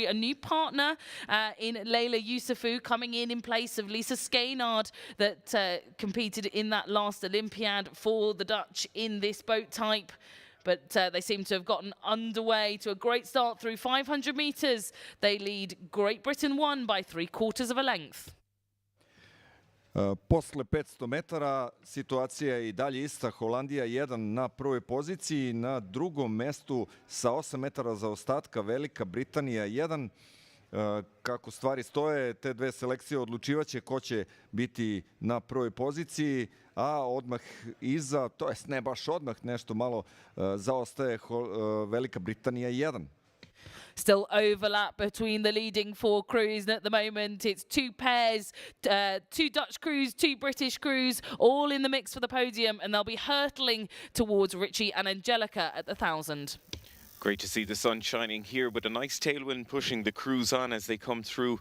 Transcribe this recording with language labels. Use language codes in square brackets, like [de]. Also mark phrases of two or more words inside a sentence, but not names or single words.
[en] A new partner in Leila Yusufu coming in place of Lisa Skeinard that competed in that last Olympiad for the Dutch in this boat type. But they seem to have gotten underway to a great start through 500 metres. They lead Great Britain 1 by 3/4 of a length. [sr] Posle 500 metara situacija je i dalje ista. Holandija 1 na prvoj poziciji, na drugom mestu sa 8 metara zaostatka Velika Britanija 1. Kako stvari stoje, te dve selekcije odlučivaće ko će biti na prvoj poziciji, a odmah iza, to jest ne baš odmah, nešto malo zaostaje Velika Britanija 1. [en] Still overlap between the leading 4 crews, and at the moment it's 2 pairs, 2 Dutch crews, 2 British crews, all in the mix for the podium, and they'll be hurtling towards Richie and Angelica at the 1,000. Great to see the sun shining here with a nice tailwind pushing the crews on as they come through.